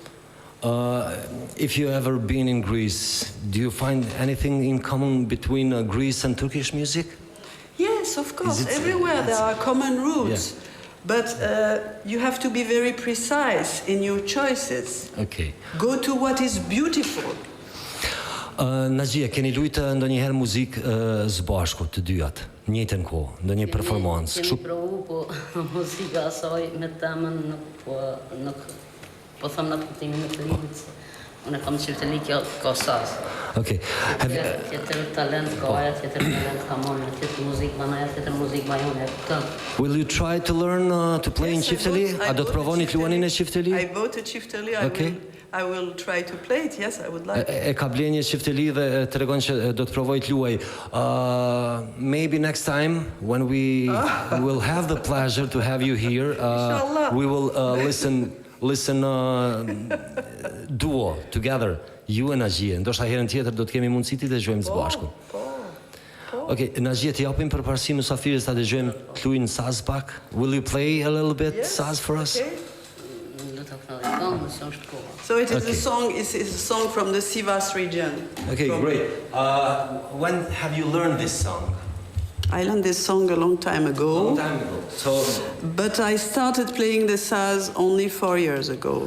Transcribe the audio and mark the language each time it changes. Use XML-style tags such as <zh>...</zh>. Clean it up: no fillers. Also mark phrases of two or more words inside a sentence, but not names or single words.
<en>If you ever been in Greece, do you find anything in common between Greece and Turkish music? Yes, of course. Everywhere there are common roots. But you have to be very precise in your choices. Go to what is beautiful.</en> <sq>Naxhije, keni lujtë ndonjëherë muzikë së bashku të dyat, në njëjtën kohë, ndonjë performancë? Kemi provu, po muzika asaj me temën nuk po them në kuptimin e të lidhjes. Unë kam çifteli kjo ka sas. Tjetër talent ka ajo, tjetër talent ka mona, tjetër muzikë banaja, tjetër muzikë bajone.</sq> <en>Will you try to learn to play in çifteli?</en> <sq>A do të provoni të luani në çifteli?</sq> <en>I bought a çifteli. I will try to play it. Yes, I would like.</en> <sq>E ka bler një çifteli dhe tregon që do të provoj të luaj.</sq> <en>Maybe next time when we will have the pleasure to have you here, we will listen duo together, you and Naxhije.</en> <sq>Ndoshta herën tjetër do të kemi mundësi të dëgjojmë së bashku. Naxhije, të japim përparësi mysafirës ta dëgjojmë të luajnë saz pak.</sq> <en>Will you play a little bit saz for us? So it is a song from the Sivas region. Great. When have you learned this song? I learned this song a long time ago. But I started playing the saz only 4 years ago.</en>